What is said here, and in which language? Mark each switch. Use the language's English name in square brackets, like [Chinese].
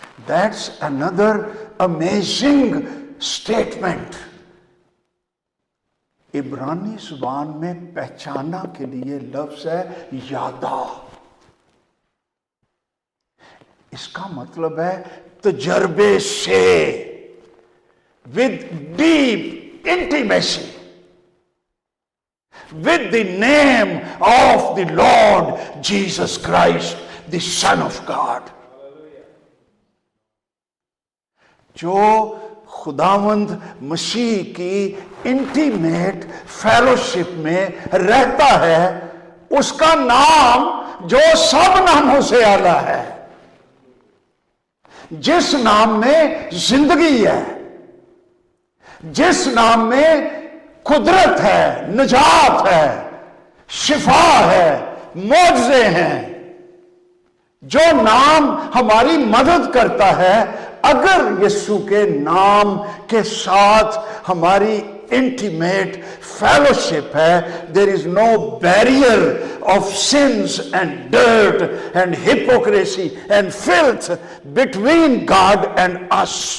[English] That's another amazing statement. [Urdu] عبرانی زبان میں پہچانا کے لیے لفظ ہے یادا. اس کا مطلب ہے تجربے سے، [English] with deep intimacy with the name of the Lord Jesus Christ, the Son of God. [Urdu] جو خداوند مسیح کی انٹیمیٹ فیلوشپ میں رہتا ہے اس کا نام جو سب ناموں سے اعلیٰ ہے، جس نام میں زندگی ہے، جس نام میں قدرت ہے، نجات ہے، شفا ہے، معجزے ہیں، جو نام ہماری مدد کرتا ہے. اگر یسوع کے نام کے ساتھ ہماری انٹیمیٹ فیلوشپ ہے, [English] there is no barrier of sins and dirt and hypocrisy and filth between God and us.